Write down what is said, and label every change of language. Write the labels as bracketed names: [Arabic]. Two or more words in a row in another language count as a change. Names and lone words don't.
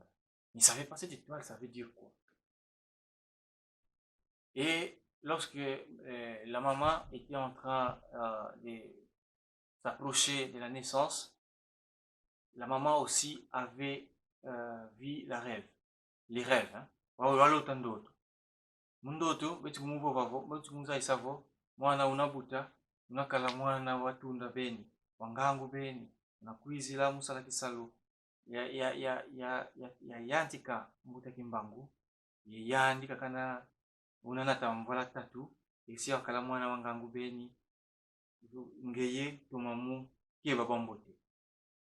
[French] Ils ne savaient pas cette étoile, ça veut dire quoi. Et lorsque la maman était en train de s'approcher de la naissance, la maman aussi avait vu les rêves. [Kongo] Walotandoto. Mundoto, beti kumuvo vavo, beti kumuza isavo, mwana unabuta, unakala mwana watunda beni, wangangu beni, unakuizila musala kisalo, yantika mbuta kimbangu, yandika kana unanata mvola tatu, esi wakala mwana wangangu beni, ngeye tumamu kieba bambote.